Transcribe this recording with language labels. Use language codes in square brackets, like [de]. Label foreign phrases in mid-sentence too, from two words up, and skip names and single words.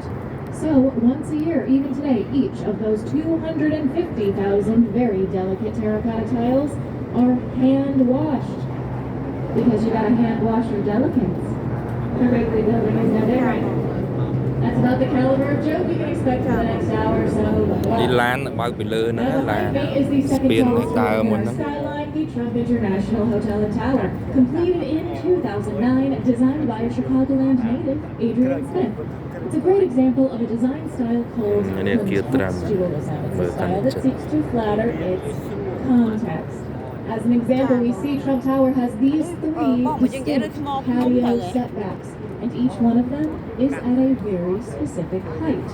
[en] So once a year, even today, each of those 250,000 very delicate terracotta tiles are hand washed. Because you gotta hand wash your delicates. The Wrigley Building is no different. That's about the caliber of joke you can expect for the next hour or so. [km] នេះឡានបើកពីលើហ្នឹង [en] Now, the [km] ឡាន [en] High Bay is the [km] ស្ពាន [en] second [km] នេះ [en] tallest [km] ដើរ [en] building [km] មុ [en] in [km] ន [en] our [km] ហ្នឹង [en] skyline, the Trump International Hotel and Tower, completed in 2009, designed by a Chicagoland native, Adrian Smith. It's a great example of a design style called contextualism. It's a style that seeks to flatter its context. As an example, we see Trump Tower has these three distinct patio setbacks, and each one of them is at a very specific height.